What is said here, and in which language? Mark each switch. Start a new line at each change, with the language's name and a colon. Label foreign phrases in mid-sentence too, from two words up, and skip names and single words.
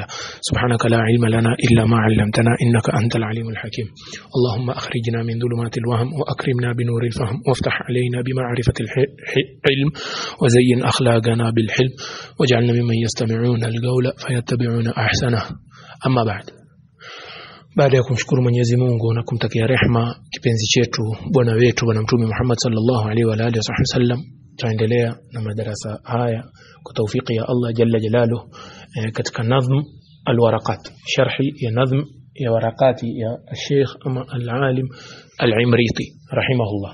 Arabic: سبحانك لا علم لنا إلا ما علمتنا إنك أنت العليم الحكيم. اللهم أخرجنا من ظلمات الوهم وأكرمنا بنور الفهم وافتح علينا بمعرفة العلم وزين أخلاقنا بالحلم واجعلنا ممن يستمعون القول فيتبعون أحسنه. أما بعد،
Swahili: baada ya kumshukuru Mwenyezi Mungu na kumtakia rehema kipenzi chetu bwana wetu bwana mtume Muhammad
Arabic: صلى الله عليه وعلى آله وسلم,
Swahili: tuendelea na madarasa haya kwa taufiki ya Allah
Arabic: جل جلاله
Swahili: katika
Arabic: نظم الورقات,
Swahili: sharhi ya nadhm ya warakati ya Sheikh ama al-alim al-Imriti rahimahullah.